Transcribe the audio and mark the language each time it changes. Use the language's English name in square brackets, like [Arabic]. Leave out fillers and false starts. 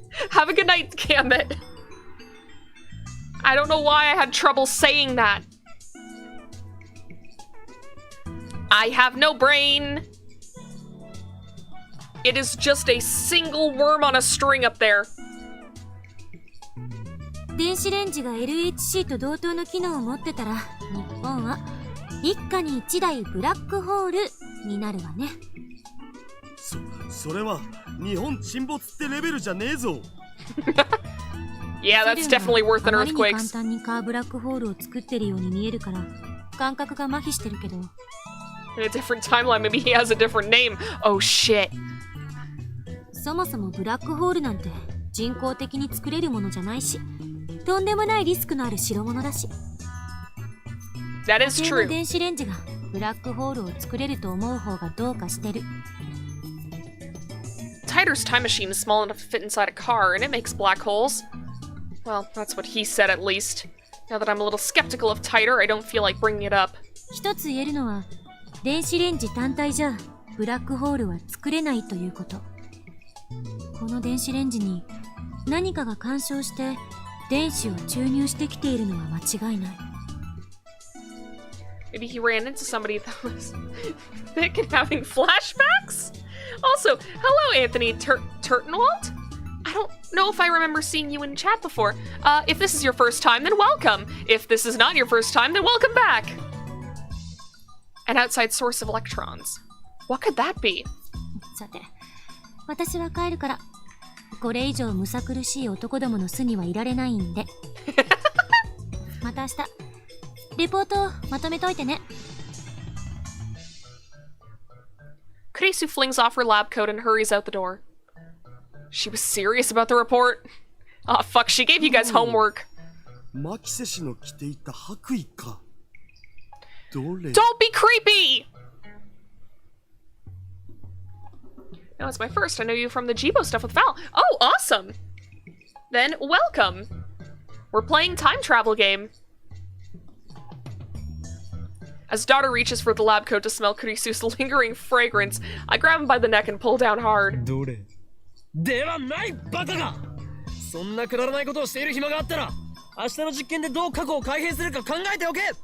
[English] Have a good night, Gambit. I don't know why I had trouble saying that. I have no brain. It is just a single worm on a string up there. [Japanese] 電子レンジが LHC と同等の機能を持ってたら、日本は一家に一台ブラックホールになるわね。それは日本沈没ってレベルじゃねえぞ。 [English] Yeah, that's definitely worse than [Japanese] あまりに簡 [English] earthquakes. [Japanese] 単にカーブラックホールを作ってるように見えるから、感覚が麻痺してるけど。 [English] In a different timeline, maybe he has a different name. Oh shit. [Japanese] そもそもブラックホールなんて人工的に作れるものじゃないし、とんでもないリスクのある代物だし。 [English] That is [Japanese] 普通の [English] true. [Japanese] 電子レンジがブラックホールを作れると思う方がどうかしてる。 [English] Titor's time machine is small enough to fit inside a car, and it makes black holes. Well, that's what he said at least. Now that I'm a little skeptical of Titor, I don't feel like bringing it up. [Japanese] 一つ言えるのは、電子レンジ単体じゃブラックホールは作れないということ。この電子レンジに何かが干渉して電子を注入してきているのは間違いない。 [English] Maybe he ran into somebody that was thick and having flashbacks? Also, hello, Anthony Turtenwald? I don't know if I remember seeing you in chat before. If this is your first time, then welcome. If this is not your first time, then welcome back. An outside source of electrons. What could that be? [Japanese] さて、私は帰るから、これ以上むさ苦しい男どもの巣にはいられないんで。また明日、レポートをまとめといてね。 [English] Kurisu flings off her lab coat and hurries out the door. She was serious about the report. Ah, fuck, she gave you guys homework. [Japanese] マキセ氏の着ていた白衣か。どれ？ [English] Don't be creepy! No, it's my first. I know you from the Jibo stuff with Val. Oh, awesome! Then, welcome. We're playing time travel game. As daughter reaches for the lab coat to smell Kurisu's lingering fragrance, I grab him by the neck and pull down hard. [Japanese] どれ？ではないバカが！そんなくだらないことをしている暇があったら、明日の実験でどう過去を改変するか考えておけ！